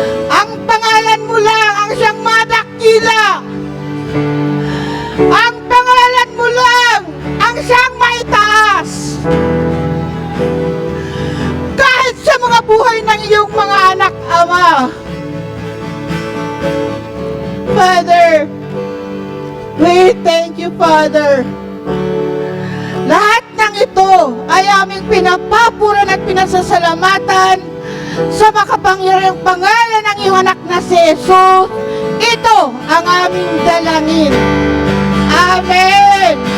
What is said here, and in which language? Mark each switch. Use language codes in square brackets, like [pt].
[tl] Ang pangalan mo lang ang siyang madakila. Ang pangalan mo lang ang siyang maitaas. Kahit sa mga buhay ng iyong mga anak, Ama. [en] Father, we thank you, Father. [tl] Lahat ng ito ay aming pinapapuran at pinasasalamatan sa makapangyarihang pangalan ng iyong anak na si Jesus. Ito ang aming dalangin. Amen.